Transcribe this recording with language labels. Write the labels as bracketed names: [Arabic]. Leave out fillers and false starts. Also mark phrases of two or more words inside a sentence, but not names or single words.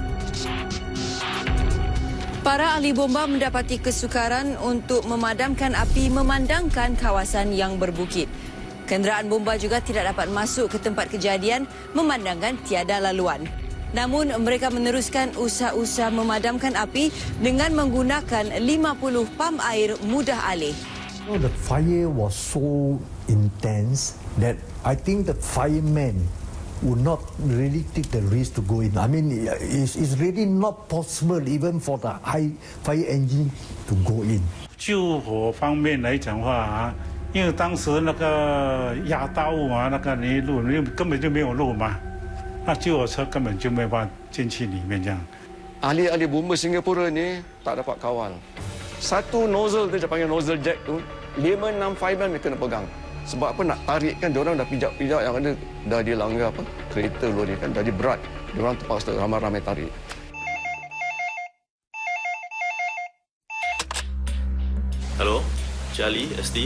[Malay] Para ahli bomba mendapati kesukaran untuk memadamkan api memandangkan kawasan yang berbukit. Kenderaan bomba juga tidak dapat masuk ke tempat kejadian memandangkan tiada laluan. Namun mereka meneruskan usaha-usaha memadamkan api dengan menggunakan 50 pam air mudah alih. [English] The fire was so intense that I think the firemen would not really take the risk to go in. I mean, it's really not possible even for the high fire engine to go in. [Chinese] 救火方面来讲话啊，因为当时那个压刀嘛，那个路根本就没有路嘛，那救火车根本就没办法进去里面这样。 [Malay] Ahli-ahli bomba Singapura ni tak dapat kawal. Satu nozzle tu, dia panggil [English] nozzle jack [Malay] tu, 5-6 fireman mereka kena pegang. Sebab apa, nak tarik kan, diorang dah pijak-pijak yang ada, dah dilanggar apa, kereta lori kan, dah berat. Diorang terpaksa ramai-ramai tarik. Halo, Charlie, ST.